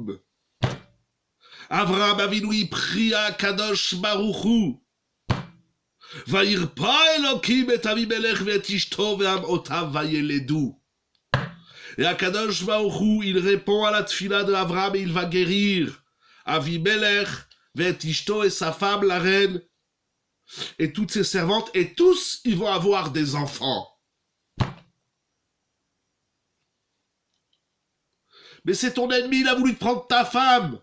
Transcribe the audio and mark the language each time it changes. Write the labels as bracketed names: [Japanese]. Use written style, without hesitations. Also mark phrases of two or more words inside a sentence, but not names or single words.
[French] Avraham Avinu il prie à Kadosh Baruch Hu. [Hebrew] וירפא אלוקים את אבימלך ואת אשתו ואמהותיו וילדו. [French] Et Akadosh Baruch Hu, il répond à la tfila de Avraham et il va guérir Avimelech, [Hebrew] ואת אשתו [French] et sa femme, la reine, et toutes ses servantes, et tous, ils vont avoir des enfants. Mais c'est ton ennemi, il a voulu te prendre ta femme.